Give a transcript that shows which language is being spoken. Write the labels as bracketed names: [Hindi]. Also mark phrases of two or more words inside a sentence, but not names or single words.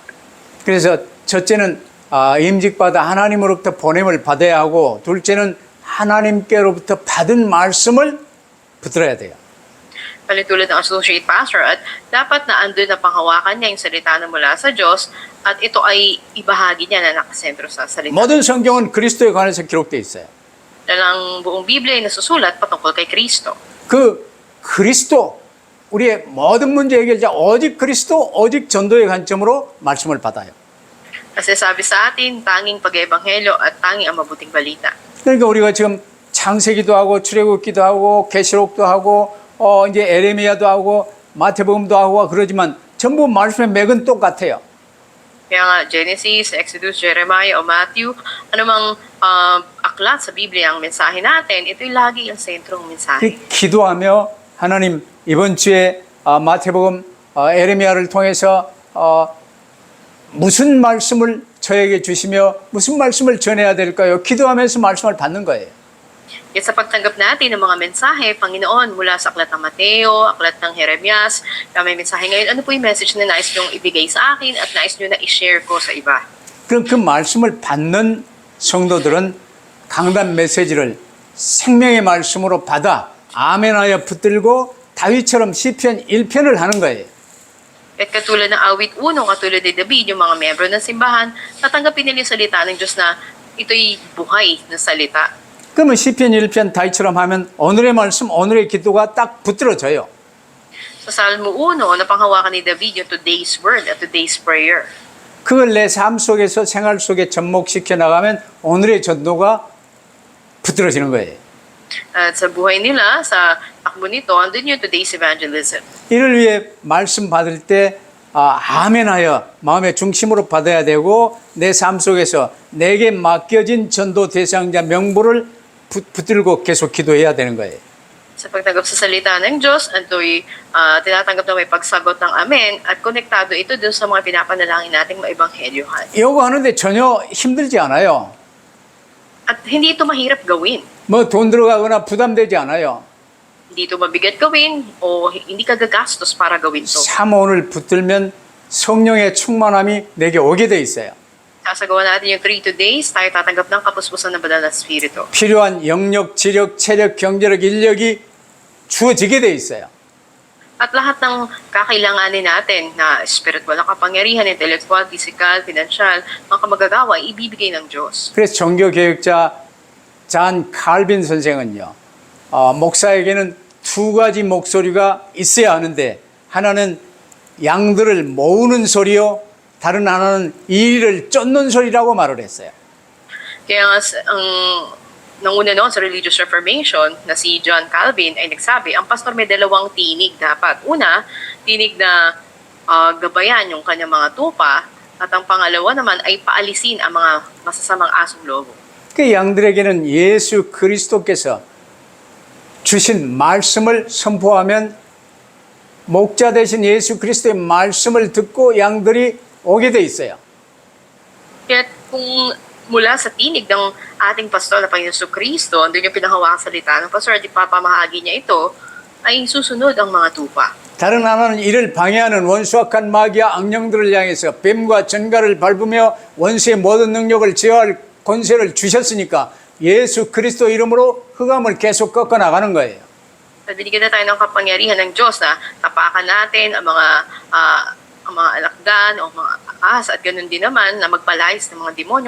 [Korean] 그래서 첫째는 임직받아 하나님으로부터 보냄을 받아야 하고 둘째는 하나님께로부터 받은 말씀을 붙들어야 돼요. [Filipino] Tulad ng [English] associate pastor [Filipino] at dapat na andun na panghawakan niya yung salita na mula sa Diyos at ito ay ibahagi niya na nakasentro sa salita. [Korean] 모든 성경은 그리스도에 관해서 기록되어 있어요. [Filipino] Dahil ang buong Biblia ay nasusulat patungkol kay Kristo. [Korean] 그 그리스도 우리의 모든 문제 해결자 오직 그리스도 오직 전도의 관점으로 말씀을 받아요. [Filipino] Kasi sabi sa atin, tanging pag-ebanghelyo at tanging ang mabuting balita. [Korean] 그러니까 우리가 지금 창세기도 하고 출애굽기도 하고 계시록도 하고 이제 에레미야도 하고 마태복음도 하고 그러지만 전부 말씀의 맥은 똑같아요. [Filipino] Kaya nga, Genesis, Exodus, Jeremiah o Matthew, anumang aklat sa Biblia ang mensahe natin, ito'y lagi ang sentrong mensahe. [Korean] 기도하며 하나님 이번 주에 마태복음 에레미야를 통해서 무슨 말씀을 저에게 주시며 무슨 말씀을 전해야 될까요? 기도하면서 말씀을 받는 거예요. [Filipino] Yet sa pagtanggap natin ng mga mensahe, Panginoon, mula sa aklat ng Mateo, aklat ng Jeremias, na may mensahe ngayon, ano po yung message na nais niyong ibigay sa akin at nais niyo na i-share ko sa iba? [Korean] 그럼 그 말씀을 받는 성도들은 강단 메시지를 생명의 말씀으로 받아 아멘하여 붙들고 다윗처럼 시편 1편을 하는 거예요. [Filipino] At katulad ng awit 1, katulad ni David, yung mga miyembro ng simbahan, tatanggapin nila yung salita ng Diyos na ito'y buhay na salita. [Korean] 그러면 시편 1편 다윗처럼 하면 오늘의 말씀, 오늘의 기도가 딱 붙들어져요. [Filipino] Sa Salmo 1, napanghawakan ni David yung [English] today's word [Filipino] at [English] today's prayer. [Korean] 그걸 내 삶 속에서 생활 속에 접목시켜 나가면 오늘의 전도가 붙들어지는 거예요. [Filipino] At sa buhay nila, sa takbo nito, andun yung [English] today's evangelism. [Korean] 이를 위해 말씀 받을 때 아멘하여 마음의 중심으로 받아야 되고 내 삶 속에서 내게 맡겨진 전도 대상자 명부를 붙들고 계속 기도해야 되는 거예요. [Filipino] Sa pagtanggap sa salita ng Diyos, ito'y tinatanggap na may pagsagot ng Amen at konektado ito dun sa mga pinapanalangin nating maibanghelyohan. [Korean] 이거 하는데 전혀 힘들지 않아요. [Filipino] At hindi ito mahirap gawin. [Korean] 뭐 돈 들어가거나 부담되지 않아요. [Filipino] Hindi ito mabigat gawin o hindi ka gagastos para gawin ito. [Korean] 사모를 붙들면 성령의 충만함이 내게 오게 돼 있어요. [Filipino] Sasagawa natin yung 3 days, tayo tatanggap ng kapuspusan ng banal na Espiritu. [Korean] 필요한 영역, 지력, 체력, 경제력, 인력이 주어지게 돼 있어요. [Filipino] At lahat ng kakailanganin natin na spiritual na kapangyarihan, [English] intellectual, physical, financial, [Filipino] mga kamagagawa, ibibigay ng Diyos. [Korean] 그래서 종교개혁자 잔 칼빈 선생은요, 목사에게는 두 가지 목소리가 있어야 하는데 하나는 양들을 모으는 소리요, 다른 하나는 이리를 쫓는 소리라고 말을 했어요. [Filipino] Kaya nga, nanguna noon sa [English] Religious Reformation [Filipino] na si John Calvin ay nagsabi, ang pastor may dalawang tinig dapat. Una, tinig na gabayan yung kanyang mga tupa at ang pangalawa naman ay paalisin ang mga masasamang asong lobo. [Korean] 그 양들에게는 예수 그리스도께서 주신 말씀을 선포하면 목자 되신 예수 그리스도의 말씀을 듣고 양들이 오게 돼 있어요. [Filipino] Kaya kung mula sa tinig ng ating pastor na Panginoon Kristo, andun yung pinahawakang salita ng pastor at ipapamahagi niya ito, ay susunod ang mga tupa. [Korean] 다른 하나는 이를 방해하는 원수악한 마귀와 악령들을 향해서 뱀과 전갈을 밟으며 원수의 모든 능력을 제어할 권세를 주셨으니까 예수 그리스도 이름으로 흑암을 계속 꺾어 나가는 거예요. [Filipino] At binigyan na tayo ng kapangyarihan ng Diyos na tapakan natin ang mga alakdan o mga ahas at ganun din naman na magpalayas ng mga demonyo.